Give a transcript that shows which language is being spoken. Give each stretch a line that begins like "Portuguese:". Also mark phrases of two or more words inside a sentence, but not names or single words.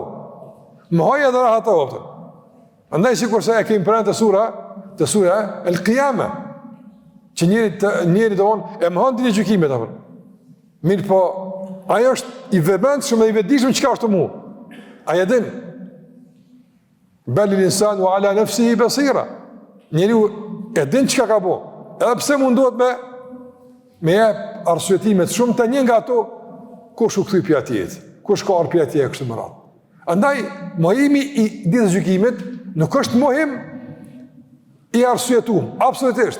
Albanian: Mohoje edhe rahatohu. Prandaj sikurse e kemi pranë të sura El-Qiyama, që njëri e mohon ditën e gjykimit apo. Mirë po, ajo është i vëmendshëm dhe i vetëdijshëm çka është mu. Ai e din.
Arabic: بل الإنسان على نفسه بصيرة.
Albanian: Njeriu e din çka ka bëu. Edhe pse mundohet me jep arsyetime të shumta, një nga ato kush u kthy pi atij, kush ka ardhur pi atij kështu më radh. Andaj mohimi i ditës së gjykimit nuk është mohim i arsyetuar, absolutisht.